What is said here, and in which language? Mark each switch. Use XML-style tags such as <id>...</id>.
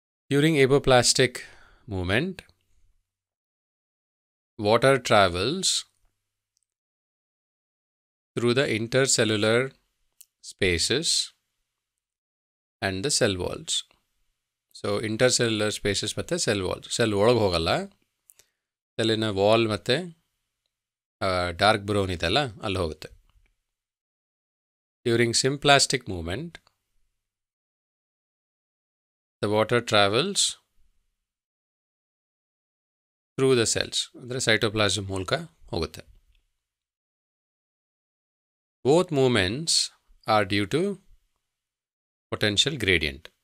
<en>During apoplastic movement, water travels through the intercellular spaces and the cell walls. So intercellular spaces ಮತ್ತು cell walls.</en> <kn>Cell ಒಳಗೆ ಹೋಗಲ್ಲ, ಸೆಲ್ಲಿನ wall ಮತ್ತು dark brown ಇದೆಲ್ಲ ಅಲ್ಲಿ ಹೋಗುತ್ತೆ.</kn> <en>during symplastic movement, the water travels through the cells,</en> <kn>ಅಂದರೆ cytoplasm ಮೂಲಕ ಹೋಗುತ್ತೆ.</kn> <en>Both movements are due to potential gradient.</en>